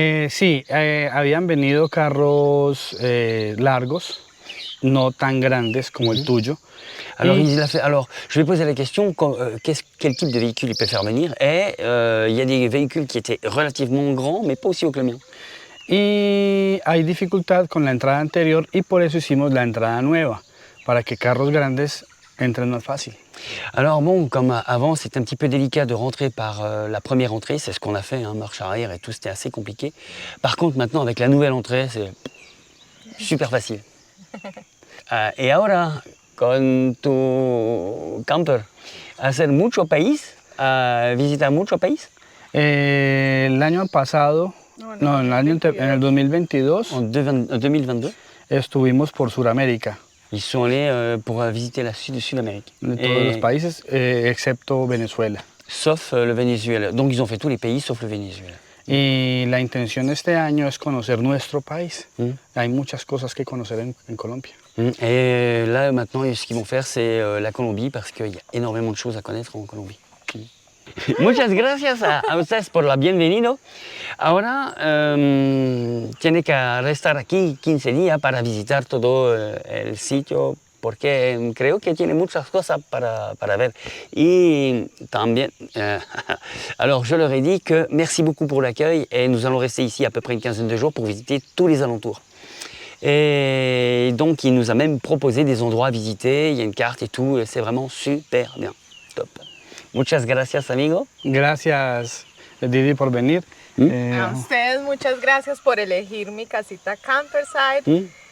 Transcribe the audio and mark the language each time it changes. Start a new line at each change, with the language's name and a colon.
Spanish: Sí, habían venido carros largos, no tan grandes como el tuyo.
French: Alors, alors, je vais poser la question, quel type de véhicule il peut faire venir? Et il y a des véhicules qui étaient relativement grands, mais pas aussi hauts que le mien.
Spanish: Y hay dificultad con la entrada anterior y por eso hicimos la entrada nueva, para que carros grandes entren más fácil.
French: Alors bon, comme avant, c'était un petit peu délicat de rentrer par la première entrée, c'est ce qu'on a fait, hein, marche arrière et tout, c'était assez compliqué. Par contre, maintenant, avec la nouvelle entrée, c'est super facile.
Spanish: Et ahora, con tu camper, hacer mucho país, visitar mucho país. El año pasado, en el 2022,
French: En 2022,
Spanish: estuvimos por Sudamérica,
French: ils sont allés pour visiter la Sud-Amérique.
Spanish: de todos los países, excepto Venezuela.
French: Sauf le Venezuela. Donc ils ont fait tous les pays sauf le Venezuela.
Spanish: Y la intención este año es conocer nuestro país. Mm. Hay muchas cosas que conocer en Colombia.
French: Et là maintenant, ce qu'ils vont faire, c'est la Colombie parce qu'il y a énormément de choses à connaître en Colombie.
Spanish: Muchas gracias a ustedes por la bienvenido. Ahora tiene que restar aquí 15 días para visitar todo el sitio porque creo que tiene muchas cosas para ver. Y también,
French: alors je leur ai dit que merci beaucoup pour l'accueil et nous allons rester ici à peu près une quinzaine de jours pour visiter tous les alentours. Et donc il nous a même proposé des endroits à visiter, il y a une carte et tout, et c'est vraiment super bien, top.
Spanish: Muchas gracias, amigo. Gracias, Didi, por venir. A ustedes muchas gracias por elegir mi casita Campersite.